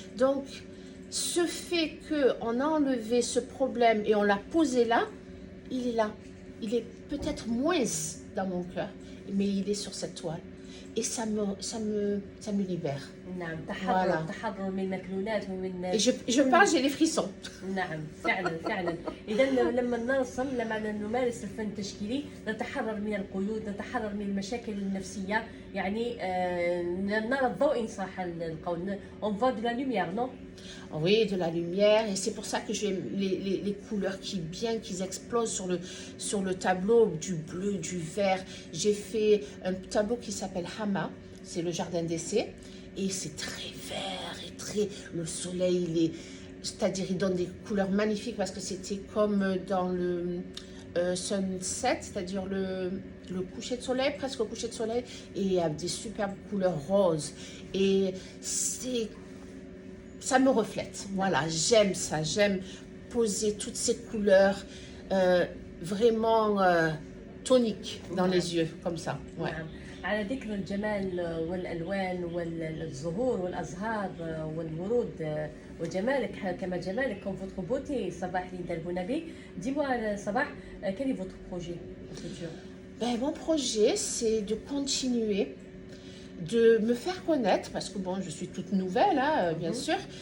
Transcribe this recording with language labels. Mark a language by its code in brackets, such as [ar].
[fr] Donc, ce fait qu'on a enlevé ce problème et on l'a posé là, il est là. Il est peut-être moins dans mon cœur, mais il est sur cette toile. et ça me libère. [ar] نعم [fr] Voilà. [ar] تحرر من المكنونات ومن [fr] Et je parle, j'ai les frissons. [ar] نعم فعلا فعلا. اذا لما نرسم لما نمارس الفن التشكيلي نتحرر من القيود، نتحرر من المشاكل النفسيه، يعني نرى الضوء ان صح القول. [fr] on voit de la lumière non. Oui, de la lumière, et c'est pour ça que j'aime les couleurs qui explosent sur le tableau, du bleu, du vert. J'ai fait un tableau qui s'appelle Hama, c'est le jardin d'essai, et c'est très vert et très... Le soleil, c'est-à-dire il donne des couleurs magnifiques parce que c'était comme dans le sunset, c'est-à-dire le coucher de soleil, presque au coucher de soleil, et il y a des superbes couleurs roses. Et ça me reflète. Voilà, j'aime ça. J'aime poser toutes ces couleurs vraiment toniques dans les yeux, comme ça. Ouais. [ar] على ذكر الجمال والالوان والزهور والازهار والورود وجمالك كما جمالك [fr] comme votre beauté [ar] صباح ليندا البونابي. [fr] Dis-moi صباح, quel est votre projet futur? Mon projet, c'est de continuer de me faire connaître, parce que bon, je suis toute nouvelle, hein, bien sûr,